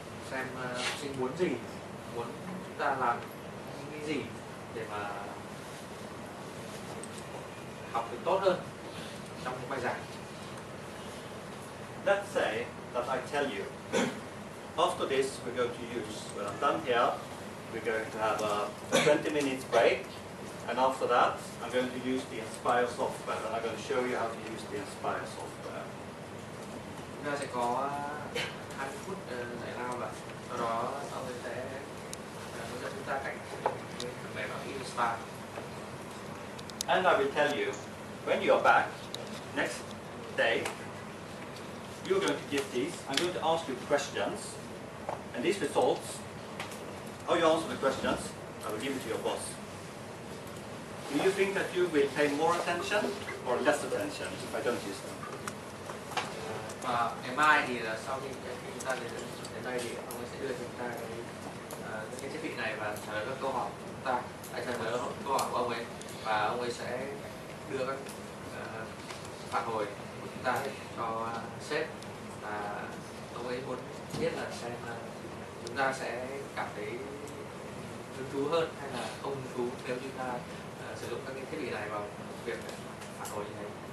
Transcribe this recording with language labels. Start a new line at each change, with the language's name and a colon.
Vietnamese: xem học sinh muốn gì, muốn chúng ta làm những cái gì để mà học được tốt hơn trong những bài giảng.
English: Let's say that I tell you, after this we're going to use, when I'm done here, we're going to have a 20 minutes break, and after that I'm going to use the Inspire software, and I'm going to show you how to use the Inspire software.
Vietnamese: Chúng ta sẽ có 20 phút giải lao, và sau đó mọi người sẽ hướng dẫn chúng ta cách phần mềm Inspire.
English: And I will tell you, when you are back next day, you're going to give these. I'm going to ask you questions, and these results, how you answer the questions, I will give it to your boss. Do you think that you will pay more attention or less attention if I don't use them?
Vietnamese: Và ngày mai thì là sau khi chúng ta đến đây thì ông ấy sẽ đưa chúng ta cái thiết bị này và trả lời các câu hỏi của chúng ta, trả lời câu hỏi của ông ấy, và ông ấy sẽ đưa các phản hồi của chúng ta cho sếp, và ông ấy muốn biết là xem chúng ta sẽ cảm thấy hứng thú hơn hay là không hứng thú nếu chúng ta sử dụng các cái thiết bị này vào việc phản hồi như thế.